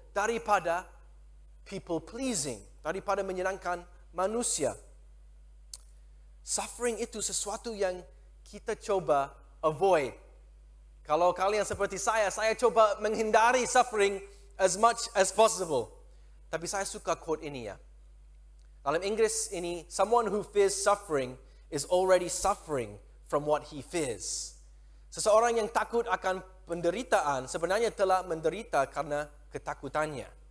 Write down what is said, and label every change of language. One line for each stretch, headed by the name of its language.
Indonesian: Daripada
English: people pleasing.
Indonesian: Daripada menyenangkan manusia. Suffering itu sesuatu yang kita coba avoid. Kalau kalian seperti saya coba menghindari suffering
English: as much as possible.
Indonesian: Tapi saya suka quote ini ya. Dalam Inggris ini,
English: someone who fears suffering is already suffering from what he fears.
Indonesian: Seseorang yang takut akan penderitaan sebenarnya telah menderita karena ketakutannya.